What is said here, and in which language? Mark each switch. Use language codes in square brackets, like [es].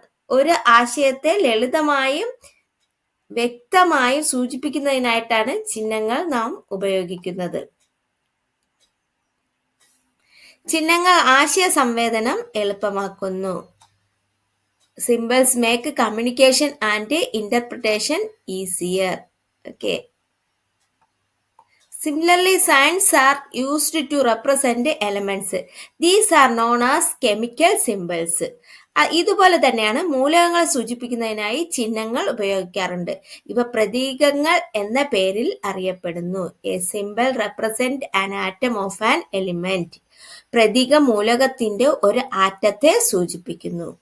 [ml] ഒരു ആശയത്തെ ലളിതമായും വ്യക്തമായും സൂചിപ്പിക്കുന്നതിനായിട്ടാണ് ചിഹ്നങ്ങൾ നാം ഉപയോഗിക്കുന്നത്. ചിഹ്നങ്ങൾ ആശയ സംവേദനം എളുപ്പമാക്കുന്നു. [en] Symbols make communication and interpretation easier. Okay. Similarly, signs are used to represent elements. These are known as chemical symbols. [ml] ഇതുപോലെ തന്നെയാണ് മൂലകങ്ങളെ സൂചിപ്പിക്കുന്നതിനായി ചിഹ്നങ്ങൾ ഉപയോഗിക്കാറുണ്ട്. ഇവ പ്രതീകങ്ങൾ എന്ന പേരിൽ അറിയപ്പെടുന്നു. [en] A symbol represent an atom of an element. [ml] പ്രതീകം മൂലകത്തിന്റെ ഒരു ആറ്റത്തെ സൂചിപ്പിക്കുന്നു.